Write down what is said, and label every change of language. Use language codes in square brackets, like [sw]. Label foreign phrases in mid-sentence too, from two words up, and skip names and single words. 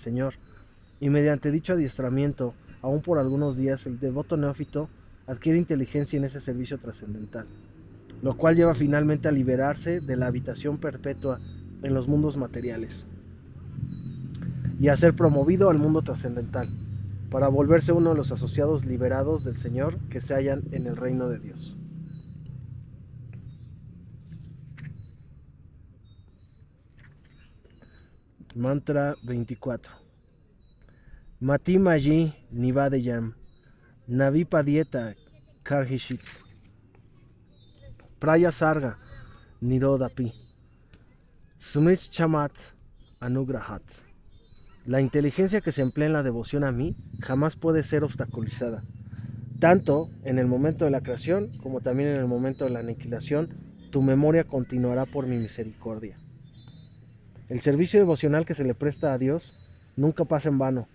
[es] Señor, y mediante dicho adiestramiento, aún por algunos días, el devoto neófito adquiere inteligencia en ese servicio trascendental, lo cual lleva finalmente a liberarse de la habitación perpetua en los mundos materiales y a ser promovido al mundo trascendental, para volverse uno de los asociados liberados del Señor que se hallan en el reino de Dios. Mantra 24. [sa] मतिर्मयि निबद्धेयं न विपद्येत कर्हिचित् प्रजासर्गनिरोधेऽपि स्मृतिश्च मदनुग्रहात्. [es] La inteligencia que se emplea en la devoción a mí jamás puede ser obstaculizada, tanto en el momento de la creación como también en el momento de la aniquilación. Tu memoria continuará por mi misericordia. El servicio devocional que se le presta a Dios nunca pasa en vano.